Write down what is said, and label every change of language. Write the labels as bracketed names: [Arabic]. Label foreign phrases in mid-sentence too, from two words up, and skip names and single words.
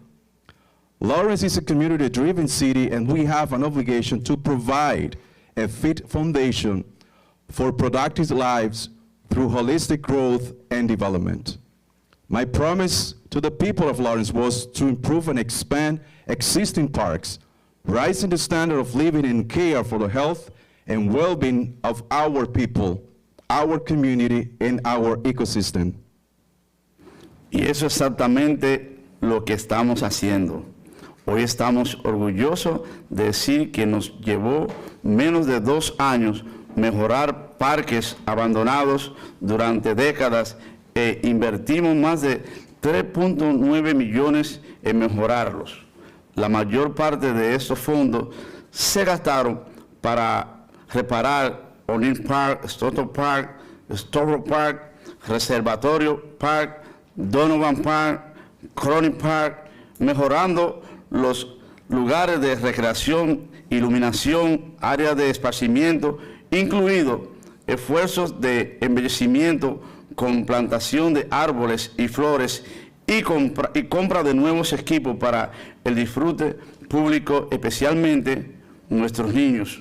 [English] Lawrence is a community-driven city, and we have an obligation to provide a fit foundation for productive lives through holistic growth and development. My promise to the people of Lawrence was to improve and expand existing parks, raising the standard of living and care for the health and well-being of our people, our community, and our ecosystem. [Spanish] Y eso exactamente lo que estamos haciendo. Hoy estamos orgullosos de decir que nos llevó menos de 2 años mejorar parques abandonados durante décadas e invertimos más de 3.9 millones en mejorarlos. La mayor parte de estos fondos se gastaron para reparar O'Neill Park, Stoughton Park, Storrow Park, Reservatorio Park, Donovan Park, Cronin Park, mejorando los lugares de recreación, iluminación, áreas de esparcimiento, incluidos esfuerzos de embellecimiento con plantación de árboles y flores y compra de nuevos equipos para el disfrute público, especialmente nuestros niños.